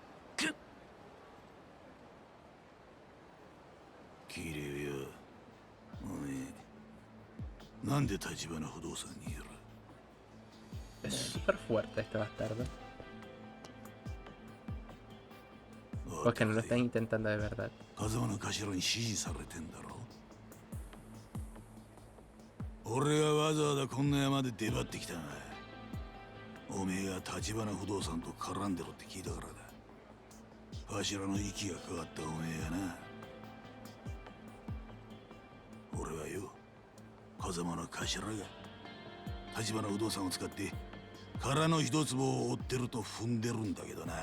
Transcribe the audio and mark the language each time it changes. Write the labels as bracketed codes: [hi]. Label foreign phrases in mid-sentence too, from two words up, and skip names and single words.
[ja] 綺麗よ。なんで立花不動産にいる？ [es] Es súper fuerte este bastardo. Porque no lo están intentando de verdad. [ja] 風間の頭に指示されてんだろ。俺がわざわざこんな山で出張ってきたな。おめえが立花不動産と絡んでろって聞いたからだ。頭の息がかかったおめえがな。俺はよ、風間の頭が立花不動産を使って殻の一坪を追ってると踏んでるんだけどな。